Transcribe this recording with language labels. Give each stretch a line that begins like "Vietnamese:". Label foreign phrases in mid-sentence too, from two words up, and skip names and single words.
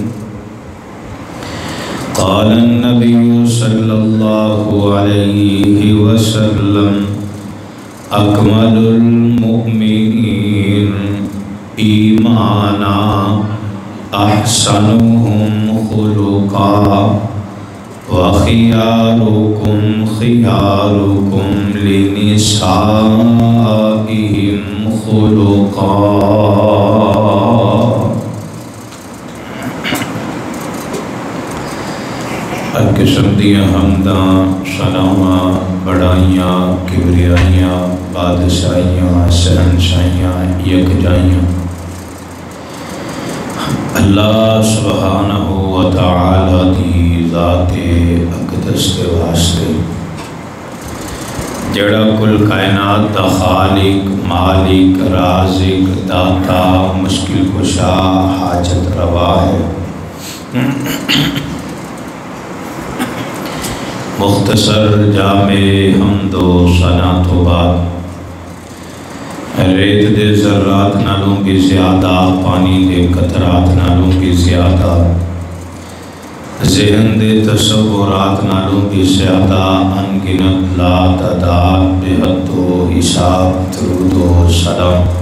Arabic: قال النبي صلى الله عليه وسلم أكمل المؤمنين إيمانا أحسنهم خلقا وخياركم خياركم لنسائهم خلقا
Punjabi: ہر قسم دیاں حمداں ثناواں بڑائیاں کبریائیاں بادشاہیاں شہنشاہیاں یکجائیاں اللہ سبحانہ و تعالی دی ذات اقدس کے واسطے جڑا کل کائنات دا خالق مالک رازق داتا مشکل کشا حاجت روا ہے مختصر جامع حمد و ثنا تو بعد ریت دے ذرات نالوں کی زیادہ پانی دے قطرات نالوں کی زیادہ ذہن دے تصورات نالوں کی زیادہ انگنت لا تعداد بے حد و حساب درود و سلام